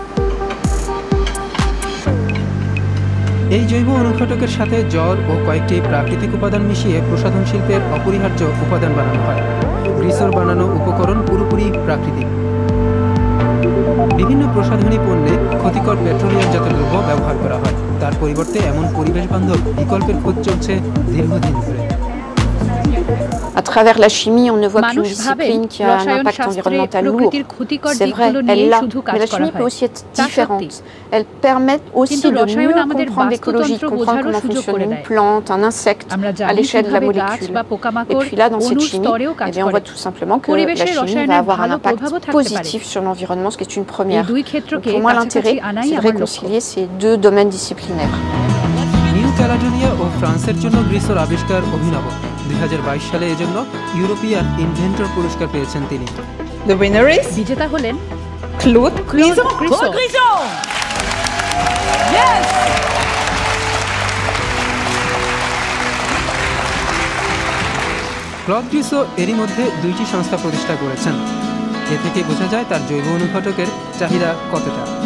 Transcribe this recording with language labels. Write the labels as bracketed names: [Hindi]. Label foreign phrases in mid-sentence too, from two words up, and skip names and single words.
[Bangla] এই জৈব অনুঘটকের সাথে জল ও কয়েকটি প্রাকৃতিক উপাদান মিশিয়ে প্রসাধন শিল্পের অপরিহার্য উপাদান বানানো হয়। গ্রিসোর বানানো উপকরণ পুরোপুরি প্রাকৃতিক। বিভিন্ন প্রসাধনী পণ্যে ক্ষতিকর পেট্রোলিয়ামজাত দ্রব্য ব্যবহার করা হয়। তার পরিবর্তে এমন পরিবেশ বান্ধব বিকল্পের খোঁজ চলছে দীর্ঘদিন ধরে। [French] À travers la chimie, on ne voit qu'une discipline qui a un impact environnemental lourd. C'est vrai, elle l'a. Mais la chimie peut aussi être différente. Elle permet aussi de mieux comprendre l'écologie, de comprendre comment fonctionne une plante, un insecte, à l'échelle de la molécule. Et puis là, dans cette chimie, eh bien, on voit tout simplement que la chimie va avoir un impact positif sur l'environnement, ce qui est une première. Donc, pour moi, l'intérêt, c'est de réconcilier ces deux domaines disciplinaires. [Bangla] নিউ ক্যালেডোনিয়া ও ফ্রান্সের জন্য গ্রিসোর আবিষ্কার অভিনব। 2022 সালে এজন্য ইউরোপিয়ান ইনভেন্টর পুরস্কার পেয়েছেন তিনি। [English] The winner is [Bangla] বিজেতা হলেন [English] Claude Grison. Yes! [Bangla] ক্লদ গ্রিসো এরই মধ্যে 2টি সংস্থা প্রতিষ্ঠা করেছেন। এ থেকে বোঝা যায় তার জৈব অনুঘটকের চাহিদা কতটা।